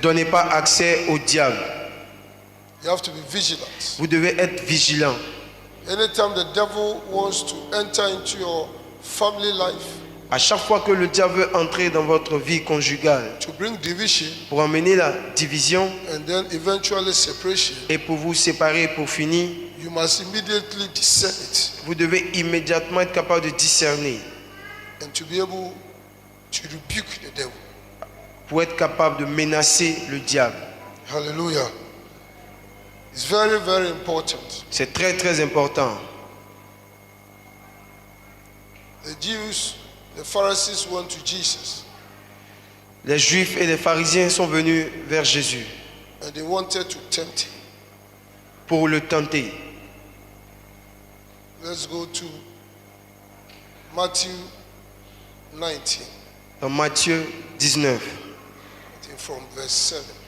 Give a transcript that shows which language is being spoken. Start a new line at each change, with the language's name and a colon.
French: donnez pas accès au diable.
English: You have to be vigilant.
French: Vous devez être vigilant.
English: Anytime the devil wants to enter into your family life
French: À chaque fois que le diable veut entrer dans votre vie conjugale
English: to bring division
French: pour amener la division
English: and then eventually separation,
French: et pour vous séparer pour finir,
English: you must immediately discern it
French: vous devez immédiatement être capable de discerner
English: and to be able to rebuke the devil.
French: pour être capable de menacer le diable.
English: Hallelujah. It's very, very important.
French: C'est très très important.
English: The Jews, the Pharisees went to Jesus
French: Les Juifs et les pharisiens sont venus vers Jésus
English: and they wanted to tempt him.
French: pour le tenter.
English: Let's go to Matthew 19,
French: Dans Matthieu 19,
English: I think from verse 7.